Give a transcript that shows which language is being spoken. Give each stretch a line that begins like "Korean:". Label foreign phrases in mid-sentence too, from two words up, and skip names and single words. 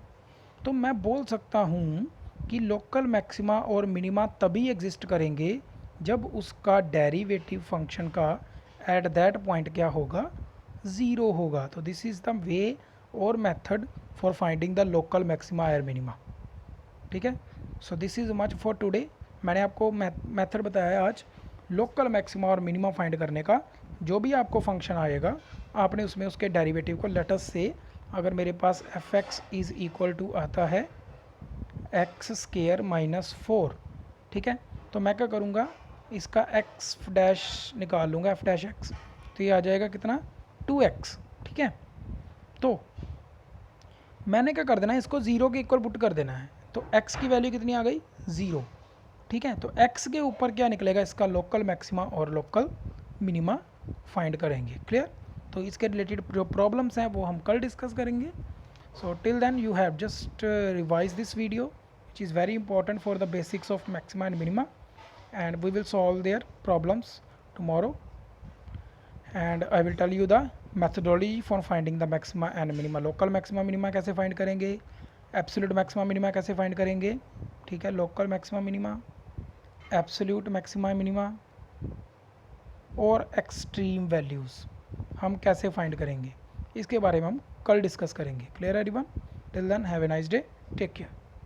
Hindi: तो मैं बोल सकता हूँ कि
English: local maxima
Hindi: और मिनिमा तभी एग्जिस्ट करेंगे जब उसका
English: derivative function
Hindi: का
English: at that point
Hindi: क्या होगा 0 होगा।
English: to this is the way aur method for finding the local maxima aur minima,
Hindi: ठीक है।
English: so this is much for today.
Hindi: मैंने आपको मेथड बताया आज
English: local maxima
Hindi: और मिनिमा फाइंड करने का। जो भी आपको फंक्शन आएगा आपने उसमें उसके डेरिवेटिव को लेटस से, अगर मेरे पास f(x)
English: is equal to
Hindi: आता है x² - 4, ठीक है, तो मैं क्या करूँगा इसका x' निकाल लूँगा f'(x), तो ये आ जाएगा कितना 2x, ठीक है। तो मैंने क्या कर देना है, इसको ज़ीरो के
English: equal put
Hindi: कर देना है। तो x की वैल्यू कितनी आ गई, ज़ीरो। ठीक है, तो x के ऊपर क्या निकलेगा, इसका
English: local maxima
Hindi: और
English: local minima find
Hindi: करेंगे। क्लियर। तो इसके रिलेटेड जो प्रॉब्लम्स हैं वो हम कल डिस्कस करेंगे।
English: so till then you have just revise this video which is very important for the basics of maxima and minima, and we will solve their problems tomorrow, and I will tell you the methodology for finding the maxima and minima। local maxima minima
Hindi: कैसे find करेंगे,
English: absolute maxima minima
Hindi: कैसे find करेंगे, ठीक है,
English: local maxima minima, absolute maxima minima
Hindi: और
English: extreme values
Hindi: हम कैसे find करेंगे, इसके बारे में हम कल डिस्कस करेंगे।
English: clear everyone, till then have a nice day, take care.